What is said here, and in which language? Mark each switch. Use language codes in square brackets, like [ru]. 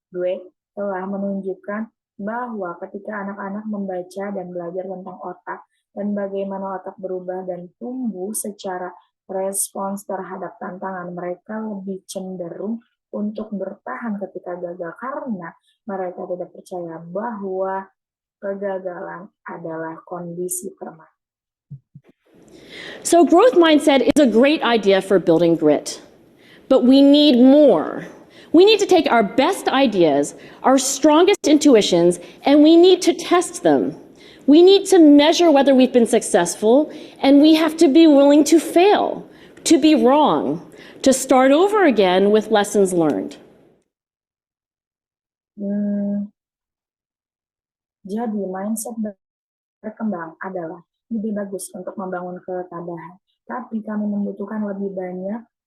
[id] Dweck telah menunjukkan bahwa ketika anak-anak membaca dan belajar tentang otak dan bagaimana otak berubah dan tumbuh secara respons terhadap tantangan, mereka lebih cenderung untuk bertahan ketika gagal karena mereka tidak percaya bahwa kegagalan adalah kondisi permanen. [en] So growth mindset is a great idea for building grit, but we need more. We need to take our best ideas, our strongest intuitions, and we need to test them. We need to measure whether we've been successful, and we have to be willing to fail, to be wrong, to start over again with lessons learned. [id] Jadi mindset berkembang adalah lebih bagus untuk membangun ketabahan, tapi kami membutuhkan lebih banyak.